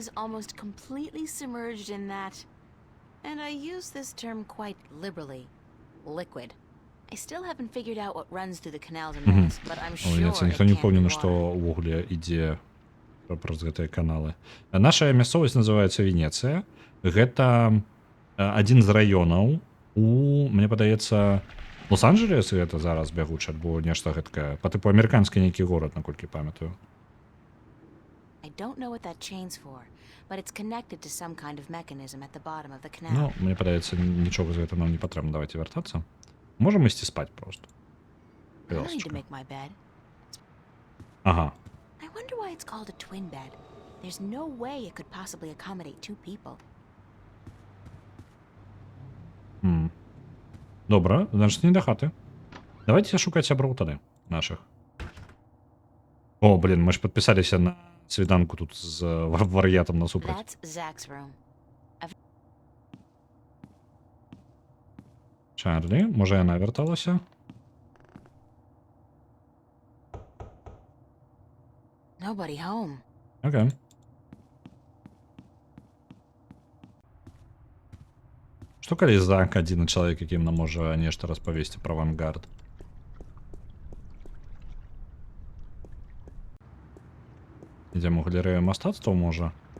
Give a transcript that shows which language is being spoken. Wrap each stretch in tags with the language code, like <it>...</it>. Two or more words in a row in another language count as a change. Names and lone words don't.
<be>Ніхто не ўпэўнены, што ўвогуле ідзе праз гэтыя каналы. Наша мясцовасць называецца Венецыя. Гэта адзін з раёнаў мне падаецца, Лос-Анджелес гэта зараз бягучы, альбо нешта гэткае, па тыпу амерыканскі нейкі горад, наколькі памятаю.</be> <en>I don't know what that chain's for, but it's connected to some kind of mechanism at the bottom of the canal.</en> <be>Ну, мне падаецца, нічога з гэтага нам не патрэбна. Давайте вяртацца. Можам ісці спаць просто.</be> <en>I don't need to</en> <be>Ласочка.</be> <en>make my bed.</en> <be>Ага.</be> <en>I wonder why it's called a twin bed. There's no way it could possibly accommodate 2 people.</en> <be>Добра, значит, не да хаты. Давайте шукаць сяброў тады наших. О, блин, мы ж подписаліся на свіданку тут з вар'ятам насупраць.</be> <en>That's Zach's room.</en> <be>Чарлі, можа яна вярталася?</be> <en>Nobody home.</en> <be>Окей. Што калі Зак адзіны чалавек, якім нам можа нешта распавесці пра авангард? Ідзем у галерэю мастацтва, можа?</be>